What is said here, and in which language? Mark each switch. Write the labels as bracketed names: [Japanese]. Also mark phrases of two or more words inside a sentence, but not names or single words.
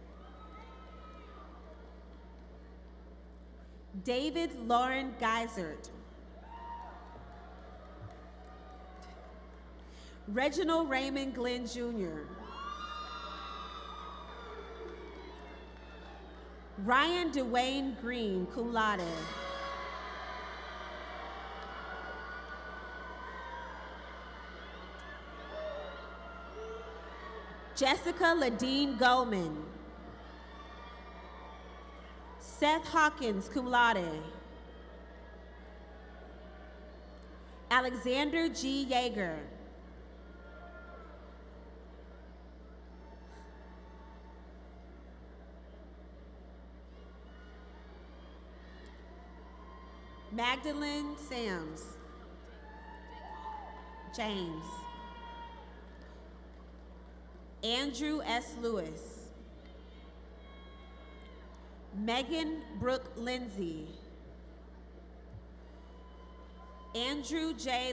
[English] David Lauren Geisert. Reginald Raymond Glenn Jr. Ryan Dwayne Green, [Latin] cum laude. [English] Jessica Ladine Goldman. Seth Hawkins, [Latin] cum laude. [English] Alexander G. Yeager. Magdalene Sams. James. Andrew S. Lewis. Megan Brooke Lindsay, Andrew J.